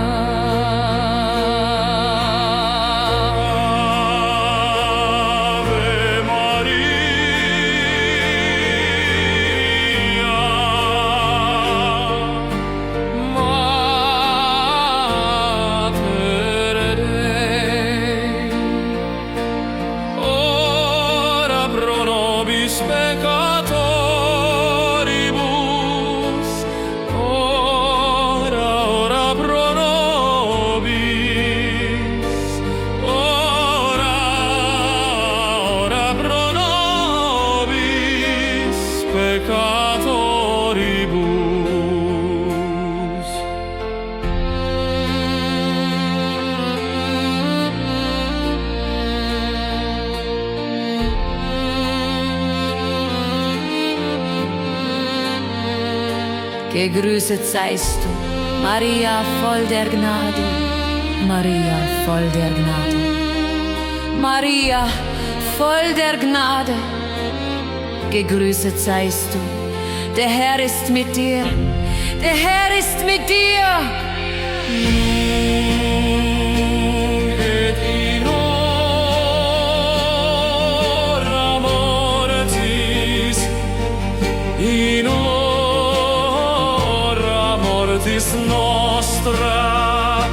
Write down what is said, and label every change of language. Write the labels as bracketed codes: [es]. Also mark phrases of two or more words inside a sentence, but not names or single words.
[la] Ave Maria, Mater Dei, ora pro nobis peccatoribus, ora pro nobis, ora pro nobis peccatoribus. [de] Gegrüßet seist du, Maria, voll der Gnade, Maria, voll der Gnade, Maria, voll der Gnade. Gegrüßet seist du, der Herr ist mit dir, der Herr ist mit dir. [la] Et in hora mortis, in hora mortis nostra,